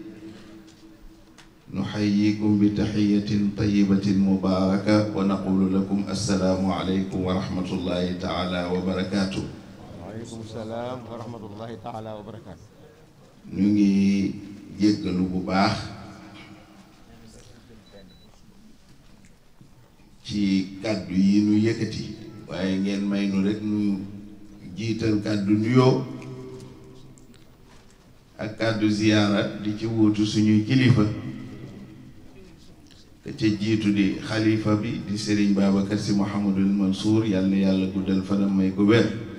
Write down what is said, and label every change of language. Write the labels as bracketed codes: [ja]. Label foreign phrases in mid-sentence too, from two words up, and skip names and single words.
[ar] نحييكم بتحية طيبة مباركة ونقول لكم السلام عليكم ورحمة الله تعالى وبركاته. وعليكم السلام ورحمة الله تعالى وبركاته. [wo] نيجي جيغلو بو باخ ci kaddu yi nu yëkkati waaye ngeen may nu rek nu jiital kaddu nuyoo ak kaddu ziyaara di ci wuutu suñuy kilifa te ca jiitu di xalifa bi di Serigne Babacar Sy Mouhamadul Mansour yàlla na yàlla guddal fanam may ko wér